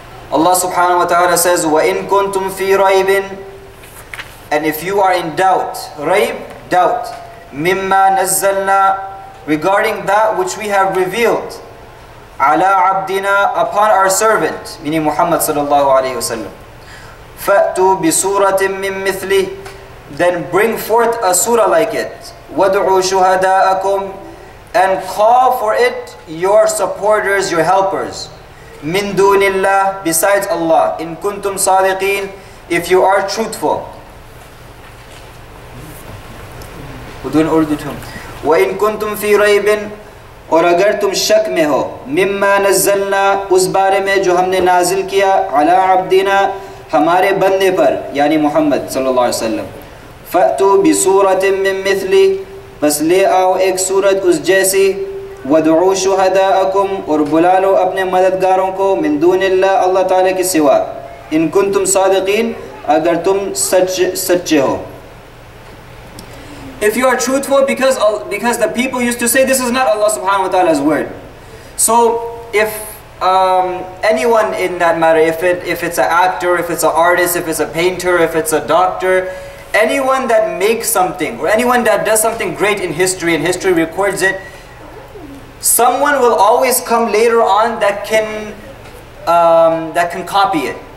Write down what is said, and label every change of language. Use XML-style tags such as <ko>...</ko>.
<en>Allah subhanahu wa ta'ala says,</en> <ar>وَإِن كُنْتُمْ فِي رَيْبٍ,</ar> <en>and if you are in doubt, raib, doubt,</en> <ar>مِمَّا نَزَّلْنَا,</ar> <en>regarding that which we have revealed,</en> <ar>عَلَىٰ عَبْدِنَا,</ar> <en>upon our servant, meaning Muhammad sallallahu alayhi wa sallam,</en> <ar>فَأْتُوا بِسُورَةٍ مِّن مِثْلِهِ,</ar> <en>then bring forth a surah like it.</en> <ar>وَدْعُوا شُهَدَاءَكُمْ,</ar> <en>and call for it your supporters, your helpers.</en> <ar>مِن دُونِ اللَّهِ,</ar> <en>besides Allah.</en> <ar>إِن كُنْتُمْ صَادِقِينَ,</ar> <en>if you are truthful.</en> <ar>وَإِن كُنْتُمْ فِي رَيْبٍ,</ar> <hi>और अगर तुम शक में हो</hi> <ar>मिम्मा नज़्ज़लना</ar> <hi>उस बारे में जो हमने नाजिल किया</hi> <ar>अला अब्दिना</ar> <hi>हमारे बंदे पर यानी मोहम्मद सल्लल्लाहु अलैहि वसल्लम</hi> <ar>फ़अतू बिसूरतिन मिन मिथली</ar> <hi>बस ले आओ एक सूरत उस जैसी</hi> <ar>वदउ शुहदाअकुम</ar> <hi>और बुला लो अपने मददगारों को</hi> <ar>मिन दूनिल्लाह</ar> <hi>अल्लाह ताला के सिवा</hi> <ar>इन कुंतुम सादिकीन</ar> <hi>अगर तुम सच्चे हो.</hi> <en>If you are truthful, because the people used to say this is not Allah subhanahu wa ta'ala's word. So if anyone in that matter, if it's an actor, if it's an artist, if it's a painter, if it's a doctor, anyone that makes something or anyone that does something great in history and history records it, someone will always come later on that can copy it.</en>